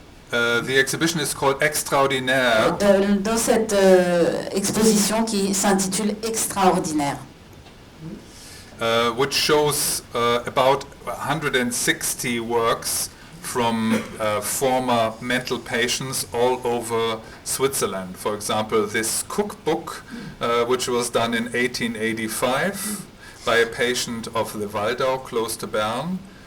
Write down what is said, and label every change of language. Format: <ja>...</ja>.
<en>The exhibition is called Extraordinaire.</en> <fr>Dans cette exposition qui s'intitule Extraordinaire.</fr> <en>Which shows about 160 works from former mental patients all over Switzerland. For example, this cookbook, which was done in 1885 by a patient of the Waldau, close to Bern.</en>